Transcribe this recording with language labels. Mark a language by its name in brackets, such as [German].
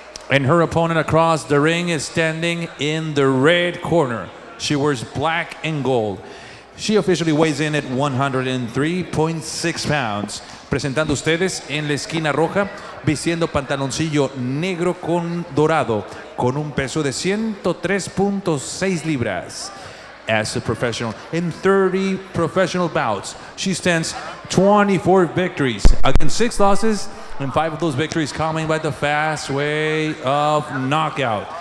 [English] And her opponent across the ring is standing in the red corner. She wears black and gold. She officially weighs in at 103.6 pounds. [Spanish] Presentando ustedes en la esquina roja, vistiendo pantaloncillo negro con dorado, con un peso de 103.6 libras. [English] As a professional, in 30 professional bouts, she stands 24 victories against 6 losses, and 5 of those victories coming by the fast way of knockout.